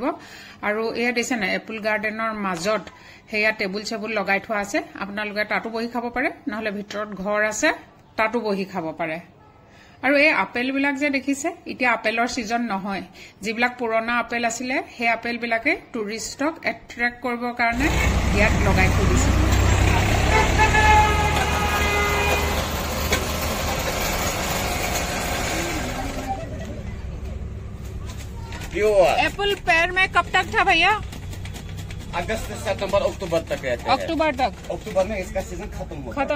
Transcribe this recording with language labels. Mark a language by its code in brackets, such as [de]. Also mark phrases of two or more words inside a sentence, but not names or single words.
[as] আৰু এয়া দিছে না [en] apple gardenৰ [as] মাজত সেয়া টেবুল চেবুল লগাই থোৱা আছে। আপোনালোকে তাতো বহি খাব পাৰে, নহলে ভিতৰত ঘৰ আছে তাতো বহি খাব পাৰে। আৰু এই আপেল বিলাক যে দেখিছে, এতিয়া আপেলৰ সিজন নহয়। যিবিলাক পুৰণা আপেল আছিলে সেই আপেল বিলাকে টুৰিষ্টক এট্ৰেক্ট কৰিবৰ কাৰণে ইয়াত লগাই থৈ দিছে। [hi] एप्पल पेड़ में कब तक था भैया? अगस्त से सितंबर अक्टूबर तक रहते हैं। अक्टूबर तक। अक्टूबर में इसका सीजन खत्म